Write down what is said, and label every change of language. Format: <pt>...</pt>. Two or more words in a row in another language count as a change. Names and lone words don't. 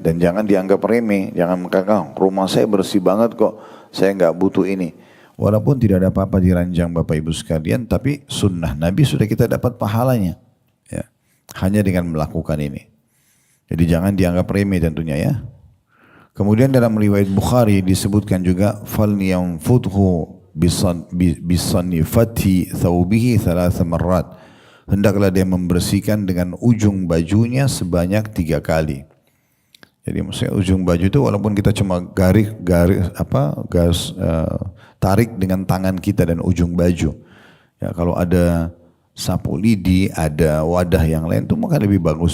<id>Dan jangan dianggap remeh, jangan mengatakan rumah saya bersih banget kok, saya nggak butuh ini. Walaupun tidak ada apa-apa di ranjang Bapak Ibu sekalian, tapi sunnah Nabi sudah kita dapat pahalanya. Ya, hanya dengan melakukan ini. Jadi jangan dianggap remeh tentunya ya. Kemudian dalam riwayat Bukhari disebutkan juga</id> <ar>فلينفضه بصنفة ثوبه ثلاث مرات.</ar> <id>Hendaklah dia membersihkan dengan ujung bajunya sebanyak 3 kali. Jadi maksudnya ujung baju itu walaupun kita cuma tarik dengan tangan kita dan ujung baju. Ya, kalau ada sapu lidi, ada wadah yang lain itu maka lebih bagus.</id>